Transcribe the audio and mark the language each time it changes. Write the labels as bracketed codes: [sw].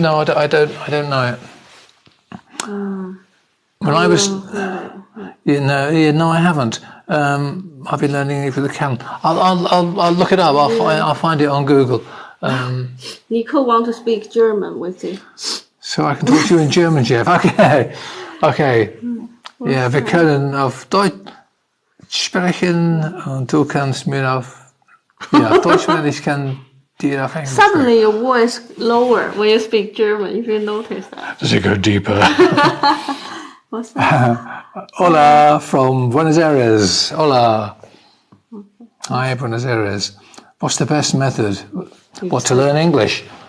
[en] No, I don't know it. When I was, no, I haven't. I've been learning it for the Callan. I'll look it up. I'll find it on Google. Nico want to speak German with you. So I can talk to you in German, Geoff. Okay. [de] Ja, wir können auf Deutsch sprechen und du kannst mir auf Deutsch sprechen, ich kann dir auf Englisch sprechen. [en] Suddenly your voice lower when you speak German, if you notice that. Does it go deeper? What's that? Hola from Buenos Aires. Hola. Hi, Buenos Aires. What's the best method? What, to learn English?